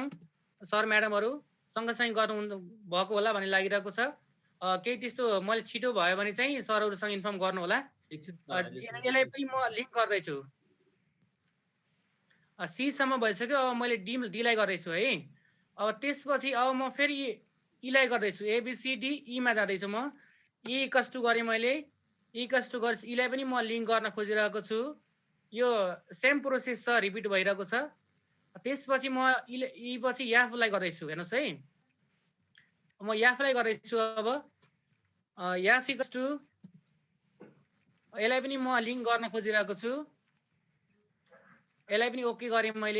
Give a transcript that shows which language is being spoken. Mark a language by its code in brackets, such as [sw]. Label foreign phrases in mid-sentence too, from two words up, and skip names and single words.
[ne] सर म्याडमहरु सँगसँगै गर्नु भएको होला भन्ने लागिरहेको छ। केही त्यस्तो मैले छिटो भयो भने चाहिँ सरहरुसँग इन्फर्म गर्नु होला। यसलाई पनि म लिंक गर्दै छु। c सम्म भइसक्यो। अब मैले d लाई गर्दै छु है। अब त्यसपछि अब म फेरि e लाई गर्दै छु, a b c d e मा जाँदै छु म। e = गरेँ मैले, e = गरेर e लाई पनि म लिंक गर्न खोजिरहेको छु। यो [en] same process [ne] छ, रिपिट भइरहेको छ। त्यसपछि म e पछि f लाई गर्दै छु, हेर्नुस् है। म f लाई गर्दै छु। अब f = यसलाई पनि म लिंक गर्न खोजिरहेको छु, यसलाई पनि ओके गरेँ मैले।